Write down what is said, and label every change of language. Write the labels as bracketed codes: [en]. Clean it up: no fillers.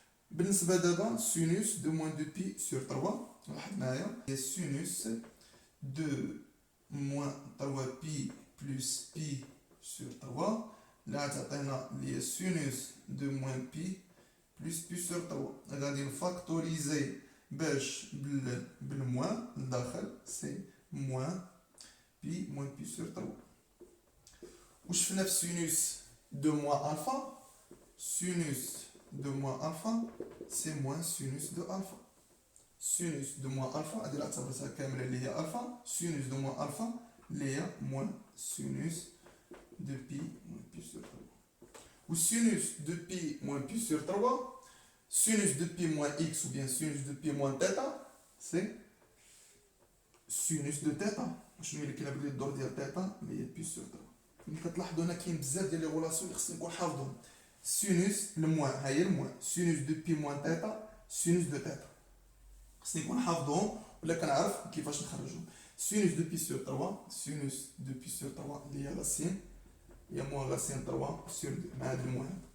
[ar] بالنسبه دابا سينوس دو موان دو بي سور 3، لاحظ معايا هي سينوس دو موان 3 بي بلس بي سور 3 اللي غتعطينا اللي هي سينوس دو موان بي بلس بي سور 3. غادي نفاكتوريزي باش بالموان لداخل سي موان بي موان بي سور 3. [fr] وشفنا في سينوس دو موان الفا؟ سينوس de moins alpha c'est moins sinus de alpha. Sinus de moins alpha [ar] هذه اللي اعتبرتها كامله اللي هي الفا. [fr] sinus de moins alpha [ar] اللي هي [fr] moins sinus de pi moins pi sur 3. و sinus de pi moins pi sur 3, sinus de pi moins x ou bien sinus de pi moins θ c'est sinus de θ. [ar] شنو هي اللي كيلعب لي الدور ديال θ؟ اللي هي pi sur 3. ملي كتلاحظوا هنا كاين بزاف ديال لي غولاسيون اللي خصني نكون حافظهم. سينوس الموان هي الموان، سينوس دو بي موان تيتا، سينوس دو تيتا خصني نكون حافظهم ولا كنعرف كيفاش نخرجهم. سينوس دو بي سور 3، سينوس دو بي سور 3 اللي هي غاسين هي موان غاسين 3 سور 2 مع هاد الموان.